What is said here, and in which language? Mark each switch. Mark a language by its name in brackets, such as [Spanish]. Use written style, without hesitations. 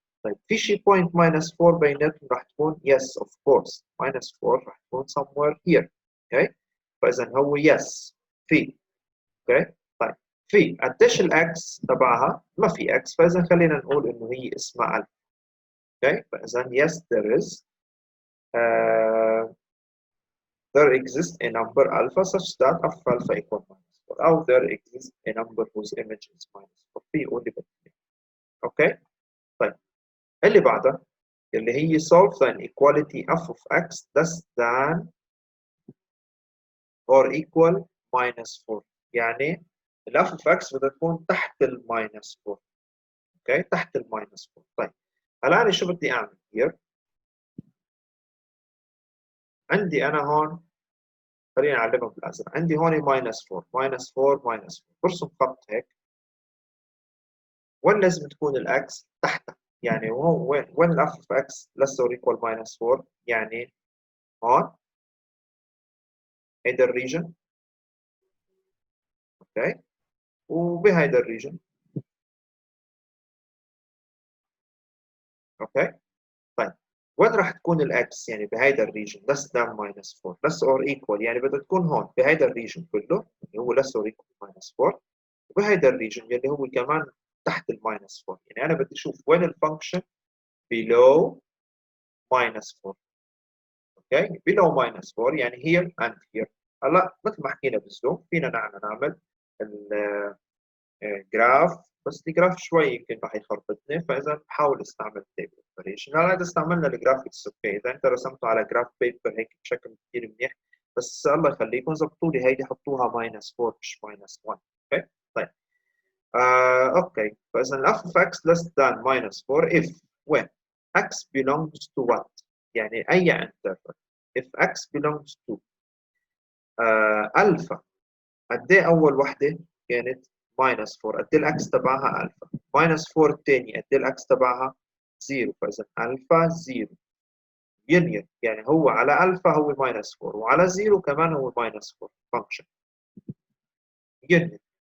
[Arabic] طيب في شي بوينت -4 بيناتهم راح تكون؟ [English] yes of course [Arabic] -4 راح تكون [English] somewhere here. [Arabic] اوكي فاذا هو yes في. اوكي طيب في قديش الاكس تبعها؟ ما في اكس، فاذا خلينا نقول انه هي اسمها الف. [English] Okay فاذا yes there is there exists a number alpha such that f alpha equal -4 أو there exists a number whose image is -4. [Arabic] في واللي بدي. اوكي طيب اللي بعدها اللي هي [English] solve the inequality f of x less than or equal -4. [Arabic] يعني ال f of x بدها تكون تحت ال -4. اوكي تحت ال -4. طيب هلا انا شو بدي اعمل here؟ عندي انا هون، خليني اعلمها بالازرق. عندي هون -4 -4 -4. برسم خط هيك. وين لازم تكون الاكس؟ تحتها. يعني وين الاف اوف اكس [English] less or equal [Arabic] -4؟ يعني هون هيدا الريجن. اوكي وبهيدا الريجن. اوكي طيب وين راح تكون الاكس؟ يعني بهيدا الريجن [English] less than -4 less or equal، [Arabic] يعني بدها تكون هون بهيدا الريجن كله اللي هو [English] less or equal [Arabic] -4، وبهيدا الريجن اللي هو كمان تحت ال -4. يعني انا بدي اشوف وين الفانكشن [English] below -4. Okay below -4 يعني here and here. [Arabic] هلا مثل ما حكينا بالزوم فينا نعمل الجراف، بس الجراف شوي يمكن راح يخربطني، فاذا بحاول استعمل تيبل اوبريشن. هلا اذا استعملنا الجرافيكس اوكي، اذا انت رسمته على جراف بيبر هيك بشكل كثير منيح، بس الله يخليكم ظبطوا لي هيدي حطوها -4 مش -1. اوكي طيب اوكي فاذا [English] الاف of x less than -4 if when x belongs to what؟ [Arabic] يعني اي [English] interval if x belongs to الفا. [Arabic] قد ايه اول وحده كانت -4؟ قد ايه الاكس تبعها الفا؟ -4 الثانيه قد ايه الاكس تبعها؟ 0. فاذا الفا 0 يونيون، يعني هو على الفا هو -4 وعلى 0 كمان هو -4 فانكشن يونيون.